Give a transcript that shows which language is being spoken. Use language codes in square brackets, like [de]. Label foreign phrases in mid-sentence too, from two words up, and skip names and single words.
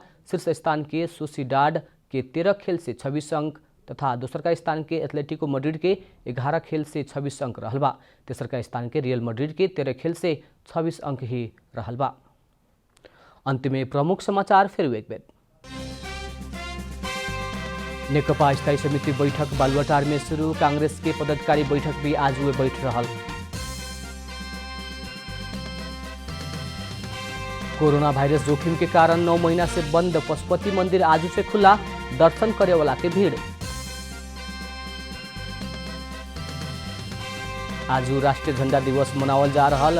[bho] शीर्ष स्थान के सोसिडाड के 13 खेल से 26 अंक तथा दोसरका स्थान के एथलेटिको मैड्रिड के 11 खेल से 26 अंक रहल बा। तेसरका स्थान के रियल मैड्रिड के 13 खेल से 26 अंक ही रहल बा। अंत में प्रमुख समाचार फिर एक बेर। नेकपा स्थायी समिति बैठक बालुवाटार में शुरू। कांग्रेस के पदाधिकारी बैठक भी आज हुए बैठ रहल। कोरोना वायरस जोखिम के कारण 9 महीना से बंद पशुपति मंदिर आज से खुला। दर्शन करे वाला के भीड़। आज राष्ट्रीय झंडा दिवस मनावल जा रहल।